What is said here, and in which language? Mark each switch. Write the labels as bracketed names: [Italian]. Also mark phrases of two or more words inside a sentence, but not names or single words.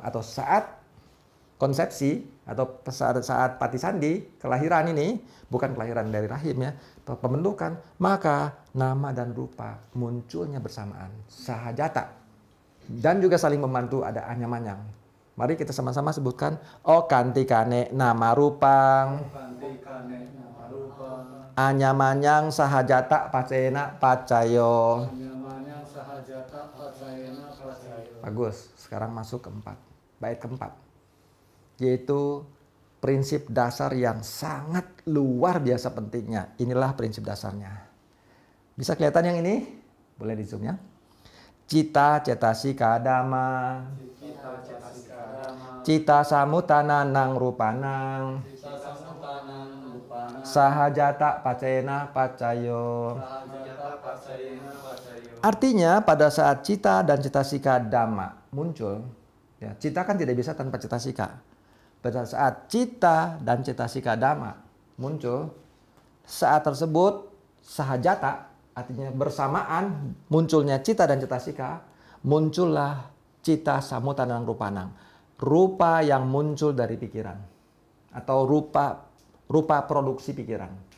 [Indonesian] Atau saat konsepsi, atau saat patisandi, kelahiran ini, bukan kelahiran dari rahim ya, pembentukan, maka nama dan rupa munculnya bersamaan. Sahajata. Dan juga saling membantu, ada anyamanyang. Mari kita sama-sama sebutkan [Pali] okantikane nama rupang, Kantikane nama rupang. anyamanyang sahajata pacena pacayo. Nyamanya sahajata pacayena pacayo. [Indonesian] Bagus, sekarang masuk keempat, bait keempat, yaitu prinsip dasar yang sangat luar biasa pentingnya. Inilah prinsip dasarnya. Bisa kelihatan yang ini? Boleh di zoom ya. [Pali] Cita cetasika dhamma, Kita jasika dhamma. cita samutana nang rupanang, Kita samutanan rupana. sahajata pacena pacayo. Sahajata pacayena pacayo. [Indonesian] Artinya pada saat cita dan [Pali] cetasika dhamma [Indonesian] muncul, ya, cita kan tidak bisa tanpa cetasika. Pada saat cita dan [Pali] cetasika dhamma [Indonesian] muncul, saat tersebut sahajata, artinya bersamaan munculnya cita dan cetasika, muncullah [Pali] cita samutanang rupanang, [Indonesian] rupa yang muncul dari pikiran atau rupa produksi pikiran.